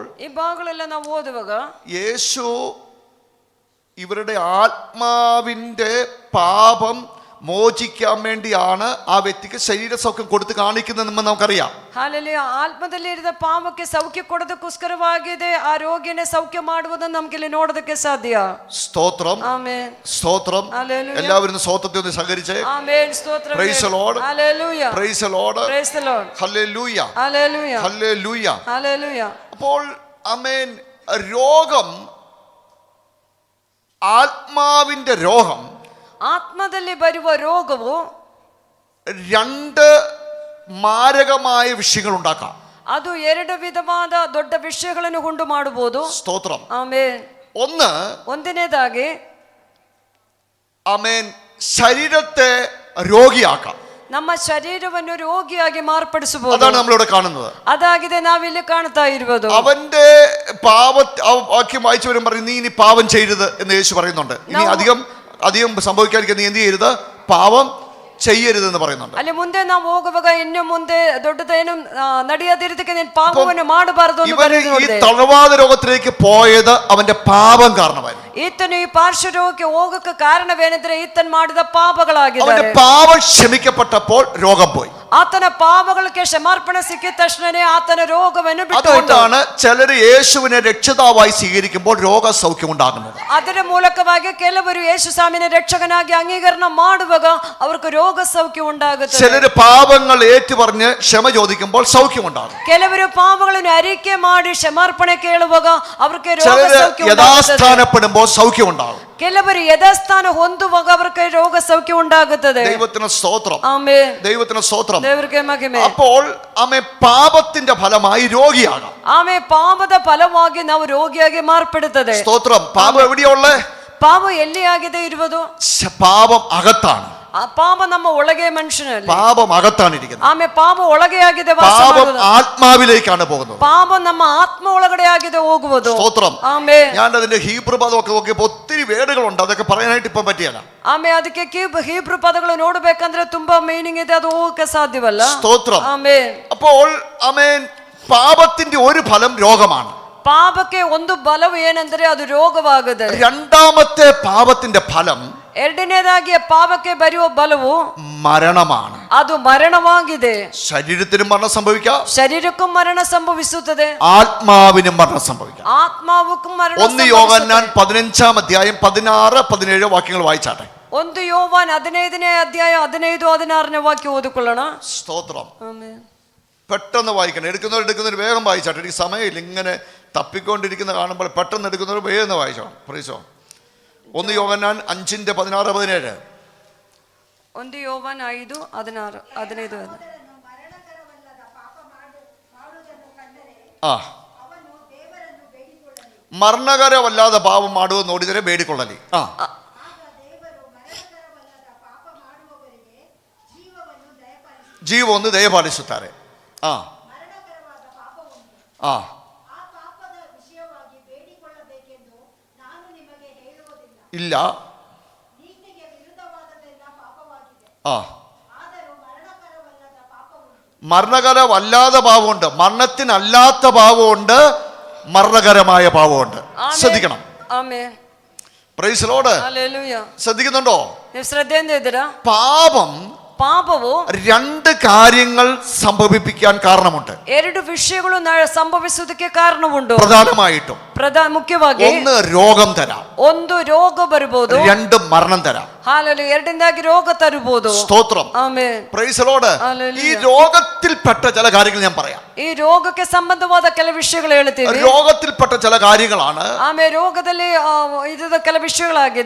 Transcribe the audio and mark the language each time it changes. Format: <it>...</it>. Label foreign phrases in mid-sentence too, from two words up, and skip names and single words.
<ml>ഈ ഭാഗങ്ങളെല്ലാം നാം ഓതുವಾಗ യേശു ഇവരുടെ ആത്മാവിന്റെ പാപം മോചിക്കാൻ വേണ്ടിയാണ് ആ വ്യക്തിക്ക് ശരീര സൗഖ്യം കൊടുത്ത് കാണിക്കുന്നതെന്ന് നമുക്കറിയാം.</ml> <kn>ಹಾಲೆಲೂಯಾ. ಆತ್ಮದಲ್ಲಿ ಇರಿದ ಪಾಪಕ್ಕೆ ಸೌಖ್ಯ ಕೊಡೋದಕ್ಕೋಸ್ಕರವಾಗಿದೆ ಆ ರೋಗಿಯನ್ನು ಸೌಖ್ಯ ಮಾಡುವುದನ್ನು ನಮಗಿಲ್ಲಿ ನೋಡೋದಕ್ಕೆ ಸಾಧ್ಯ.</kn> <ml>സ്തോത്രം.</ml> <kn>ಆಮೆನ್.</kn> <ml>സ്തോത്രം. എല്ലാവരും സ്തോത്രത്തെ ഒന്ന് സഹകരിച്ചേ.</ml> <kn>ಆಮೆನ್. ಸ್ತೋತ್ರ.</kn> <en>Praise the Lord.</en> <ml>ഹല്ലേലൂയ.</ml> <en>Praise the Lord. Praise the Lord.</en> <ml>ഹല്ലേലൂയ. ഹല്ലേലൂയ. ഹല്ലേലൂയ. ഹല്ലേലൂയ. അപ്പോൾ ആമേൻ. രോഗം, ആത്മാവിന്റെ രോഗം,</ml> <kn>ആത്മದಲ್ಲಿ ಬರುವ ರೋಗವು</kn> <ml>രണ്ട് മാരകമായ വിഷയങ്ങൾ ഉണ്ടാക്കാം.</ml> <kn>ಅದು ಎರಡು ವಿಧವಾದ ದೊಡ್ಡ ವಿಷಯಗಳನ್ನು ಉಂಟು ಮಾಡಬಹುದು.</kn> <ml>സ്തോത്രം.</ml> <kn>ಆಮೆನ್. ಒಂದನೇದಾಗಿ</kn> <ml>ആമേൻ ശരീരത്തെ രോഗിയാക്കാം.</ml> <kn>ನಮ್ಮ ಶರೀರವನ್ನು ರೋಗಿಯಾಗಿ ಮಾರ್ಪಡಿಸಬಹುದು.</kn> <ml>അതാണ് നമ്മളിവിടെ കാണുന്നത്.</ml> <kn>അതാಗಿದೆ നാവിಲ್ಲಿ ಕಾಣ್ತಾ ಇರುವುದು.</kn> <ml>അവന്റെ വാക്യം വായിച്ചു വരും പറയും, നീ ഇനി പാപം ചെയ്യരുത് എന്ന് യേശു പറയുന്നുണ്ട്. ഇനി അധികം സംഭവിക്കാതിരിക്കാൻ നീ എന്ത് ചെയ്യരുത്? പാപം ചെയ്യരുതെന്ന് പറയുന്നുണ്ട്.</ml> <kn>ಅಲ್ಲಿ ಮುಂದೆ ನಾವು ಹೋಗುವಾಗ ಇನ್ನು ಮುಂದೆ ದೊಡ್ಡದೇನು ನಡೆಯದಿರದಕ್ಕೆ ನೀನು ಪಾಪವನ್ನು ಮಾಡಬಾರದು ಅಂತ ಬರೆದಿದೆ.</kn> <ml>ഈ തളർവാദ രോഗത്തിലേക്ക് പോയത് അവന്റെ പാപം കാരണമായിരുന്നു.</ml> <kn>ಈತನು ಈ ಪಾರ್ಶ್ವರೋಗಕ್ಕೆ ಹೋಗಕ್ಕೆ ಕಾರಣವೇನೆಂದರೆ ಈತನು ಮಾಡಿದ ಪಾಪಗಳಾಗಿವೆ.</kn> <ml>അവന്റെ പാപം ക്ഷമിക്കപ്പെട്ടപ്പോൾ രോഗം പോയി.</ml> <kn>ಆತನ ಪಾಪಗಳಿಗೆ ಕ್ಷಮಾರ್ಪಣೆ ಸಿಕ್ಕಿದ ತಕ್ಷಣನೇ ಆತನ ರೋಗವನ್ನು ಬಿಟ್ಟು.</kn> <ml>അതുകൊണ്ടാണ് ചിലർ യേശുവിനെ രക്ഷിതാവായി സ്വീകരിക്കുമ്പോൾ രോഗസൗഖ്യം ഉണ്ടാകുന്നത്.</ml> <kn>ಅದರ ಮೂಲಕವಾಗಿ ಕೆಲವರು ಯೇಸು ಸ್ವಾಮಿನ ರಕ್ಷಕನಾಗಿ ಅಂಗೀಕರಣ ಮಾಡುವಾಗ ಅವರಿಗೆ ರೋಗ ಸೌಖ್ಯ ಉಂಟಾಗುತ್ತದೆ.</kn> <ml>ചിലര് പാപങ്ങൾ ഏറ്റുപറഞ്ഞ് ക്ഷമ ചോദിക്കുമ്പോൾ സൗഖ്യം ഉണ്ടാകും.</ml> <kn>ಕೆಲವರು ಪಾಪಗಳನ್ನು ಅರಿಕೆ ಮಾಡಿ ಕ್ಷಮಾರ್ಪಣೆ ಕೇಳುವಾಗ ಅವರಿಗೆ ರೋಗ</kn> <ml>ചിലര്</ml> <kn>ಸೌಖ್ಯ ಉಂಟಾಗುತ್ತದೆ.</kn> <ml>യഥാസ്ഥാനപ്പെടുമ്പോൾ സൗഖ്യം ഉണ്ടാകും.</ml> <kn>ಕೆಲವರು ಯಥಾಸ್ಥಾನ ಹೊಂದುವಾಗ ಅವರಿಗೆ ರೋಗ ಸೌಖ್ಯ ಉಂಟಾಗುತ್ತದೆ.</kn> <ml>ദൈവത്തിന് സ്തോത്രം,</ml> <kn>ಆಮೆನ್.</kn> <ml>ദൈവത്തിന് സ്തോത്രം.</ml> <kn>ದೇವರಿಗೆ ಮಹಿಮೆ.</kn> <ml>അപ്പോൾ ആമേൻ പാപത്തിന്റെ ഫലമായി രോഗിയാകാം.</ml> <kn>ಆಮೆನ್. ಪಾಪದ ಫಲವಾಗಿ ನಾವು ರೋಗಿಯಾಗಿ ಮಾರ್ಪಡುತ್ತದೆ.</kn> <ml>സ്തോത്രം. പാപം എവിടെയാ ഉള്ളേ?</ml> <kn>ಪಾಪ ಎಲ್ಲಿ ಆಗಿದೆ ಇರುವುದು?</kn> <ml>പാപം അകത്താണ്.</ml> <kn>ಆ ಪಾಪ ನಮ್ಮ ಒಳಗೆ ಮನುಷ್ಯನಲ್ಲಿ.</kn> <ml>പാപം അകത്താണ് ഇരിക്കുന്നത്.</ml> <kn>ಆಮೇಲೆ ಪಾಪ ಒಳಗೆ ಆಗಿದೆ ವಾಸ</kn> <ml>പാപം</ml> <kn>ಮಾಡುವುದು.</kn> <ml>ആത്മാവിലേക്കാണ് പോകുന്നത്.</ml> <kn>ಪಾಪ ನಮ್ಮ ಆತ್ಮ ಒಳಗಡೆ ಆಗಿದೆ ಹೋಗುವುದು.</kn> <ml>സ്തോത്രം.</ml> <kn>ಆಮೇಲೆ</kn> <ml>ഞാൻ അതിന്റെ ഹീബ്രു പദമൊക്കെ നോക്കിയപ്പോൾ ഒത്തിരി വേടുകളുണ്ട്, അതൊക്കെ പറയാനായിട്ട് ഇപ്പം പറ്റിയല്ല.</ml> <kn>ಆಮೇಲೆ ಅದಕ್ಕೆ ಹೀಬ್ರು ಪದಗಳು ನೋಡ್ಬೇಕಂದ್ರೆ ತುಂಬಾ ಮೀನಿಂಗ್ ಇದೆ, ಅದು ಹೋಗಕ್ಕೆ ಸಾಧ್ಯವಲ್ಲ.</kn> <ml>സ്തോത്രം.</ml> <kn>ಆಮೇಲೆ</kn> <ml>അപ്പോൾ ആമേൻ പാപത്തിന്റെ ഒരു ഫലം രോഗമാണ്.</ml> <kn>ಪಾಪಕ್ಕೆ ಒಂದು ಬಲವು ಏನಂದ್ರೆ ಅದು ರೋಗವಾಗಿದೆ.</kn> <ml>രണ്ടാമത്തെ പാപത്തിന്റെ ഫലം</ml> <kn>ಎರಡನೇದಾಗಿ ಪಾಪಕ್ಕೆ ಬರುವ ಬಲವು</kn> <ml>മരണമാണ്.</ml> <kn>ಅದು ಮರಣವಾಗಿದೆ.</kn> <ml>ശരീരത്തിനും മരണം സംഭവിക്കാം,</ml> <kn>ಶರೀರಕ್ಕೂ ಮರಣ ಸಂಭವಿಸುತ್ತದೆ,</kn> <ml>ആത്മാവിനും മരണം സംഭവിക്കാം.</ml> <kn>ಆತ್ಮಾವಕ್ಕೂ ಮರಣ</kn> <ml>1 യോഹന്നാൻ 15-ാം അധ്യായം 16-17 വാക്യങ്ങൾ വായിച്ചാട്ടെ.</ml> <kn>1 ಯೋವಾನ್ 15ನೇ ಅಧ್ಯಾಯ 15-16ನೇ ವಾಕ್ಯ ಓದಿಕೊಳ್ಳೋಣ.</kn> <ml>സ്തോത്രം.</ml> <kn>ಆಮೆನ್.</kn> <ml>പെട്ടെന്ന് വായിക്കണം. എടുക്കുന്നവർ വേഗം വായിച്ചാട്ടെ. എനിക്ക് സമയമില്ല, ഇങ്ങനെ തപ്പിക്കൊണ്ടിരിക്കുന്ന കാണുമ്പോൾ പെട്ടെന്ന് എടുക്കുന്നവർ വേഗം വായിച്ചോണം. പ്രീസോ. 1 യോഹന്നാൻ 5:16-17.</ml> <kn>1 ಯೋವಾನ್ 5:16 15.</kn> <ml>ആ, മരണകരമല്ലാതെ പാപം</ml> <kn>ಮಾಡುವುದು ನೋಡಿದರೆ ಬೇಡಿಕೊಳ್ಳಲಿ. ಆ ಜೀವವನ್ನು ದಯಪಾಲಿಸುತ್ತಾರೆ. ಆ ಆ ಇಲ್ಲ.</kn> <ml>ആ മരണകരമല്ലാത്ത പാപമുണ്ട്, മരണത്തിനല്ലാത്ത പാപമുണ്ട്, മരണകരമായ പാപമുണ്ട്. ശ്രദ്ധിക്കണം.</ml> <kn>ಆಮೆನ್.</kn> <en>Praise the Lord.</en> <ml>ഹല്ലേലൂയ. ശ്രദ്ധിക്കുന്നുണ്ടോ?</ml> <kn>ನೀವು ಶ್ರದ್ಧೆಯಿಂದ ಇದ್ದೀರಾ?</kn> <ml>പാപം</ml> <kn>ಪಾಪವು</kn> <ml>2 കാര്യങ്ങൾ സംഭവിപ്പിക്കാൻ കാരണമുണ്ട്.</ml> <kn>2 ವಿಷಯಗಳು ಸಂಭವಿಸುವುದಕ್ಕೆ ಕಾರಣವುಂಟು.</kn> <ml>പ്രധാനമായിട്ടും</ml> <kn>ಮುಖ್ಯವಾಗಿ</kn> <ml>1 രോഗം തരാം,</ml> <kn>1 ರೋಗ ಬರಬಹುದು,</kn> <ml>2 മരണം തരാം.</ml> <kn>ಹಾಲೆಲೂಯ. ಎರಡನೇದಾಗಿ ರೋಗ ತರಬಹುದು.</kn> <ml>സ്തോത്രം.</ml> <kn>ಆಮೆನ್.</kn> <en>Praise the Lord.</en> <ml>ഹല്ലേലൂയ. ഈ രോഗത്തിൽപ്പെട്ട ചില കാര്യങ്ങൾ ഞാൻ പറയാം.</ml> <kn>ಈ ರೋಗಕ್ಕೆ ಸಂಬಂಧವಾದ ಕೆಲ ವಿಷಯಗಳು ಹೇಳ್ತೀವಿ.</kn> <ml>രോഗത്തിൽപ്പെട്ട ചില കാര്യങ്ങളാണ്.</ml> <kn>ಆಮೇಲೆ ರೋಗದಲ್ಲಿ ಇದ್ದ ಕೆಲ ವಿಷಯಗಳಾಗಿದೆ.</kn>